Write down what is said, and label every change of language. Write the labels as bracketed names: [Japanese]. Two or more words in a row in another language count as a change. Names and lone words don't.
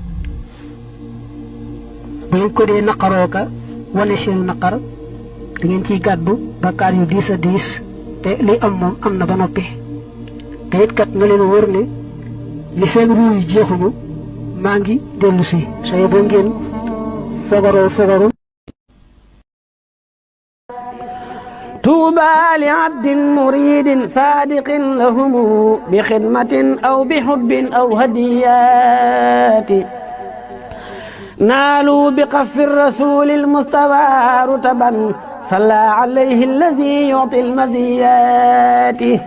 [Wolof] bu ngeen ko dee naqaroo ka wane seenu naqar da ngeen ciy gàddu bakkaar yu diis a diis te li am moom am na ba noppi te it kat na leen wóor ne li feeg ruu yi jeexuñu maa ngi dellu si say boo ngeen fogaru [Arabic] طوبى لعبد مريد صادق لهم بخدمة أو بحب أو هديات نالوا بقف الرسول المصطفى رتبا صلى عليه الذي يعطي المزيات